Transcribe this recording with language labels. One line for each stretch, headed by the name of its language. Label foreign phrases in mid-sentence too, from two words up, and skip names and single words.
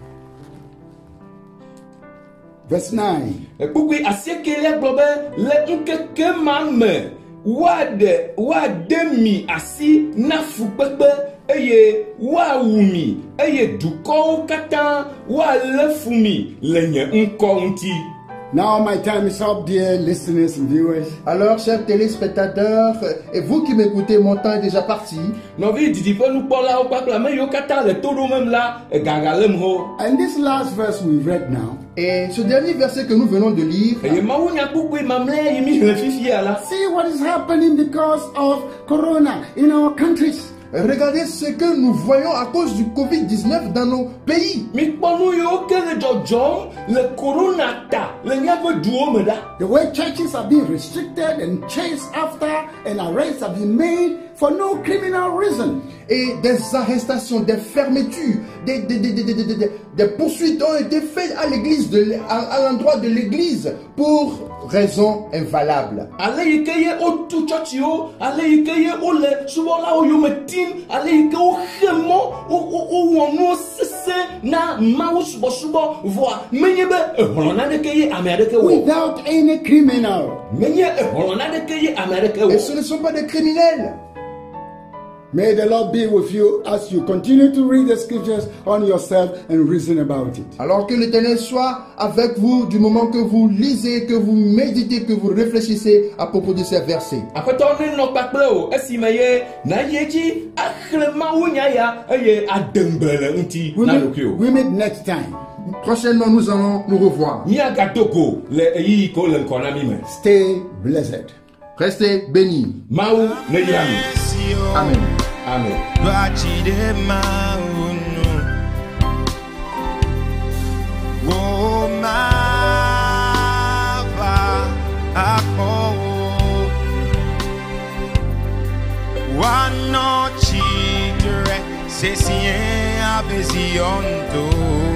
English: Verse 9.
Ewe: Kpukpui asiekelia gblɔ be le ŋkeke ma me woaɖe mi asi na fukpekpe eye woawu mi eye dukɔwo katã woalé fu mi le nye ŋkɔ ŋuti.
English: Now my time is up, dear listeners and viewers.
French: Alors, chers téléspectateurs, et vous qui m'écoutez, mon temps est déjà parti.
Ewe: Nɔvi didiƒe nukpɔlawo kpakple ame yiwo katã le to ɖomem la gagalém ho.
English: And this last verse we read now,
French: Et ce dernier verset que nous venons de lire,
Ewe: Eye Mawu nyakpukpui mamlɛa yi mi hle fifia la.
English: see what is happening because of Corona in our countries.
French: regardez ce que nous voyons à cause du Covid-19 dans nos pays.
Ewe: Mikpɔ nu yiwo ke le dzɔdzɔm le korona ta le míaƒe duwo me ɖa.
English: The way churches are being restricted and chased after and arrests have been made for no criminal reason.
French: Et des arrestations, des fermetures, des poursuites ont été faites à l'église, à l'endroit de l'église pour raisons invalables.
Ewe: Ale yi ke ye wotu tsɔtsiwo, ale yi ke ye wole subɔlawo yome tim, ale yi ke woxe mɔ, wowɔ nuwo sesẽ na Mawu subɔsubɔ, voa menye be ehlɔ̃ naɖeke ye ame aɖeke wɔ.
English: Without any criminal.
Ewe: Menye ehlɔ̃ naɖeke ye ame aɖeke
French: Et
Ewe: wɔ.
French: ce ne sont pas des criminels.
English: May the Lord be with you as you continue to read the scriptures on yourself and reason about it.
French: Alors que l'Éternel soit avec vous du moment que vous lisez, que vous méditez, que vous réfléchissez à propos de ces versets.
Ewe: Aƒetɔ ne nɔ kpakple o esime ye nayi dzi axlẽ Mawu nya ya eye aɖembe le ŋuti na ɖokuiwo.
English: We meet next time.
French: Prochainement, nous allons nous revoir.
Ewe: Míagado go le eyiyi ke wole ŋkɔ na mi me.
English: Stay blessed.
French: Restez bénis.
Ewe: Mawu ne yra mi. Amen. Amen. Oh, ma va ako wano chidre se sien abesionto